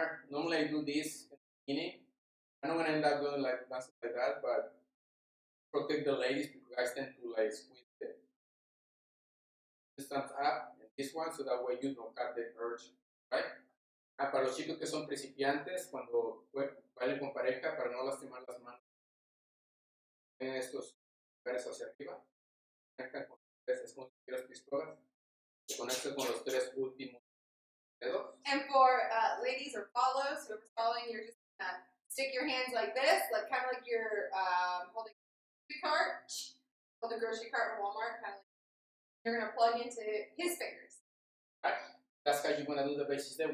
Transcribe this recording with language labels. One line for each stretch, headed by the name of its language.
English: Normally I do this in the beginning. I'm not going to end up doing like dancing like that, but protect the ladies because guys tend to like squeeze the stands up and this one, so that way you don't cut the urge, right?
Spanish: Para los chicos que son principiantes, cuando bailen con pareja, para no lastimar las manos, en estos lugares hacia arriba, conectan con es como si tuvieras pistolas, conectan con los 3 últimos dedos.
English: And for ladies or follows, whoever's following, you're just gonna stick your hands like this, like kind of like you're holding a grocery cart, hold a grocery cart in Walmart, kind of like you're gonna plug into his fingers. Right. That's how you're gonna do the basic step.